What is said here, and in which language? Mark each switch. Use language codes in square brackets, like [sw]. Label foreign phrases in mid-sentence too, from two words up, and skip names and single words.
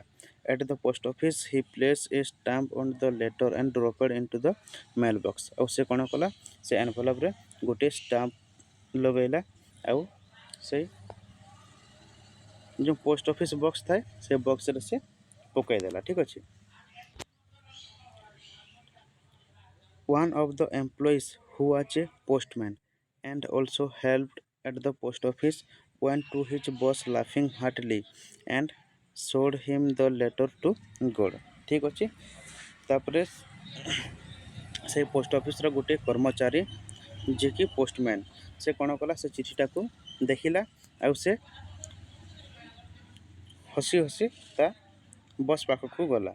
[en] At the post office he placed a stamp on the letter and dropped into the mail box, [or] ଆଉ ସେ କ'ଣ କଲା, ସେ ଏନଭଲପ୍ରେ ଗୋଟିଏ ଷ୍ଟାମ୍ପ ଲଗାଇଲା ଆଉ ସେଇ ଯେଉଁ [en] post office box [or] ଥାଏ ସେ ବକ୍ସରେ ସେ ପକାଇଦେଲା। ଠିକ୍ ଅଛି, [en] one of the employees who was a postman and also helped at the post office went to his boss laughing heartily and showed him the letter to God। [or] ଠିକ୍ ଅଛି, ତାପରେ ସେଇ [en] post office's [or] ଗୋଟିଏ କର୍ମଚାରୀ ଯିଏକି ପୋଷ୍ଟମ୍ୟାନ୍, ସେ କ'ଣ କଲା, ସେ ଚିଠିଟାକୁ ଦେଖିଲା ଆଉ ସେ ହସି ହସି ତା ବସ୍ ପାଖକୁ ଗଲା।